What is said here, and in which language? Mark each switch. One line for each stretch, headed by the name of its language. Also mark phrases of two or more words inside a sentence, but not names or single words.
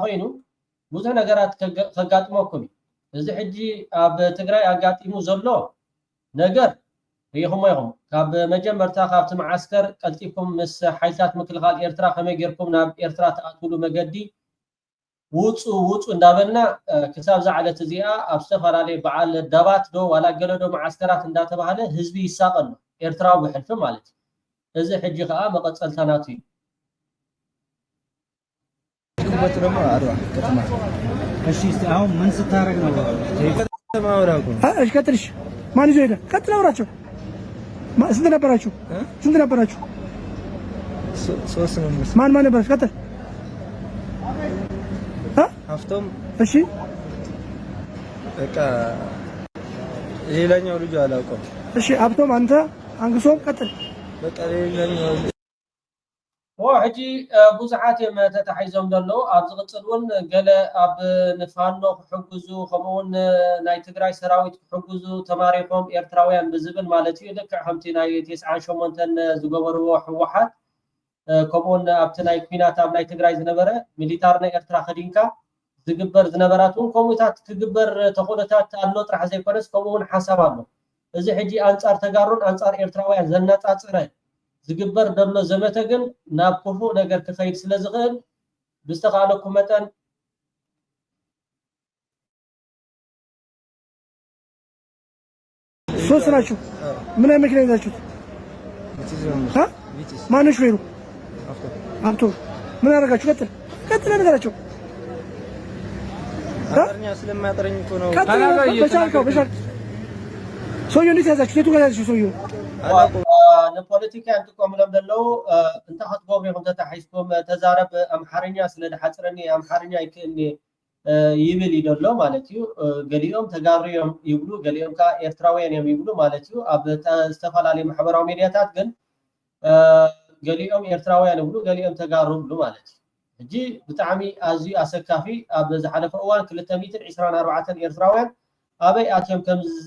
Tigrinya: ኮይኑ ብዙሕ ነገራት ከጋጥመኩም እዚ ሕጂ ኣብ ትግራይ ኣጋጢሙ ዘሎ ነገር ይኹም ይኹም ካብ መጀመርታ ካብቲ ማዓስከር ቀልጢፍኩም ምስ ሓይልታት ምክልኻል ኤርትራ ከመይ ጌርኩም ናብ ኤርትራ ተኣትውሉ መገዲ ውፁ እንዳበልና ክሳብ ዛዕለት እዚኣ ኣብ ዝተፈላለዩ በዓል ዳባት ዶ ዋላ ገለ ዶ ማዓስከራት እንዳተባሃለ ህዝቢ ይሳቀሉ ኤርትራዊ ብሕልፊ ማለት እዩ እዚ ሕጂ ከዓ መቐፀልተናቱ እዩ
Amharic: ደግሞ አድዋ ከተማ እሺ አሁን ምን ስታረግ ነው ከተማ ወራኩ እሺ ቀጥልሽ ማን ይዞ ሄደ ቀጥል አውራቸው ስንት ነበራችሁ ሶስት ነው ማን ነበረች ቀጥል ሀፍቶም እሺ በቃ ሌላኛው ልጅ አላውቀውም እሺ ሀብቶም አንተ አንግሶም ቀጥል በቃ ሌላኛው
Tigrinya: ሕጂ ብዙሓት እዮም ተታሒዞም ዘለዉ ኣብ ዝቕፅል እውን ገለ ኣብ ንፋኖ ክሕግዙ ከምኡውን ናይ ትግራይ ሰራዊት ክሕግዙ ተማሪኾም ኤርትራውያን ብዝብል ማለት እዩ ልክዕ ከምቲ ናይ 98 ዝገበርዎ ሕወሓት ከምኡውን ኣብቲ ናይ ኩናት ኣብ ናይ ትግራይ ዝነበረ ሚሊታር ናይ ኤርትራ ከዲንካ ዝግበር ዝነበራት እውን ከምኡታት ክግበር ተኹነታት ኣሎ ጥራሕ ዘይኮነስ ከምኡውን ሓሳብ ኣሎ እዚ ሕጂ ኣንጻር ተጋሩን ኣንጻር ኤርትራውያን ዘነጻጽረ ዝግበር ደሎ ዘመተ ግን ናብ ክፉእ ነገር ክኸይድ ስለ ዝኽእል ብዝተኻለኩም መጠን
Amharic: ሶስት ናችሁ ምን አይነት መኪና ይዛችሁት ማን ሹፌሩ አብቶ ምን አደረጋችሁ ቀጥል ነገራቸው አማርኛ ስለማያጠረኝ እኮ ነው በቻልከው ሰውዬው እንዴት ያዛችሁ የቱ ጋር ያዛችሁ ሰውዬው
Tigrinya: ንፖለቲካ እንትቆምሎም ደለው እንታ ክትገብሩ ኢኹም ተታሒዝኩም ተዛረብ ኣምሓርኛ ስለ ድሓፅረኒ ኣምሓርኛ ይክእልኒ ይብል እዩ ደሎ ማለት እዩ ገሊኦም ተጋርዮም ይብሉ ገሊኦም ከዓ ኤርትራውያን እዮም ይብሉ ማለት እዩ ኣብ ዝተፈላለዩ ማሕበራዊ ሚድያታት ግን ገሊኦም ኤርትራውያን ይብሉ ገሊኦም ተጋሩ ይብሉ ማለት እዩ ሕጂ ብጣዕሚ ኣዝዩ ኣሰካፊ ኣብ ዝሓለፈ እዋን 224 ኤርትራውያን ኣበይ ኣትዮም ከም